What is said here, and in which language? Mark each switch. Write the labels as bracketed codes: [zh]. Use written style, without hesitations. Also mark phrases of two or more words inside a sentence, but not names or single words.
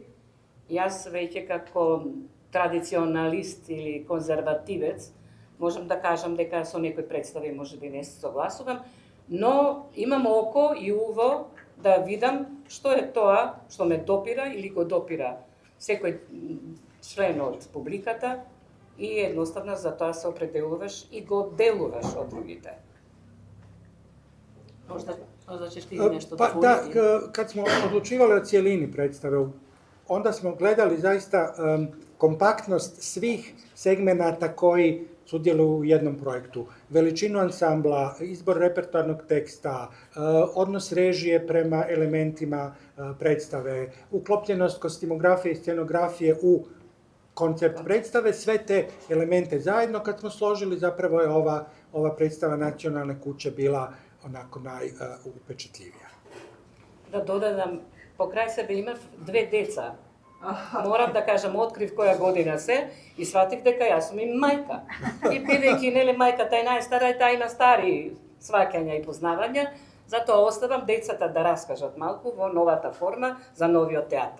[mk] Јас веќе како традиционалист или конзервативец можам да кажам дека со некои представи можеби не се согласувам, но имам око и уво да видам што е тоа што ме допира или го допира секој член од публиката и едноставно за тоа се определуваш и го делуваш од другите. [hr] Možda ćeš ti nešto dopuniti. Da, kad smo odlučivali o cijelini predstave, onda smo gledali zaista kompaktnost svih segmenata koji sudjeluju u jednom projektu. Veličinu ansambla, izbor repertoarnog teksta, odnos režije prema elementima predstave, uklopljenost kostimografije i scenografije u koncept predstave, sve te elemente zajedno kad smo složili, zapravo je ova predstava Nacionalne kuće bila onako najupečetljivija. [mk] Да додадам, покрај себе имав 2 деца. Морам да кажам, открив која година се и сватив дека јас сум им мајка. И бидејќи нели мајката е најстара, таа има стари сваќања и познавања, затоа оставам децата да раскажат малку во новата форма за новиот театар.